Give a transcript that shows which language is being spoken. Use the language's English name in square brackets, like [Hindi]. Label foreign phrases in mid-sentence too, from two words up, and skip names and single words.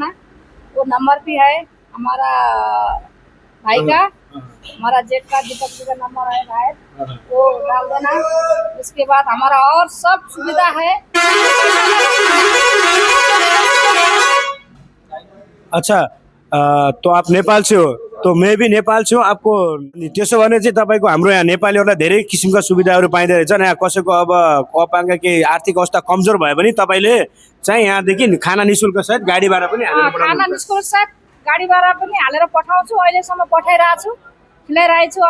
[Hindi] वो नंबर भी है हमारा भाई का, हमारा जेठ का दीपक जी का नंबर है शायद, वो डाल देना। उसके बाद हमारा और सब सुविधा है। अच्छा, तो आप नेपाल से हो? तो मैं भी नेपाल से हूँ। [Nepali] आपको त्यसो भने चाहिँ तपाईँको हाम्रो यहाँ नेपालीहरूलाई धेरै किसिमका सुविधाहरू पाइँदो रहेछ। यहाँ कसैको अब अपाङ्ग केही आर्थिक अवस्था कमजोर भयो भने तपाईँले चाहिँ यहाँदेखि खाना निःशुल्क सहित गाडी भाडा पनि हालेर खाना पठाउनुहुन्छ। निस्कुल साथ गाडी भाडा पनि हालेर पठाउँछु, अहिलेसम्म पठाइरहेको छु, खिलाइरहेको छु।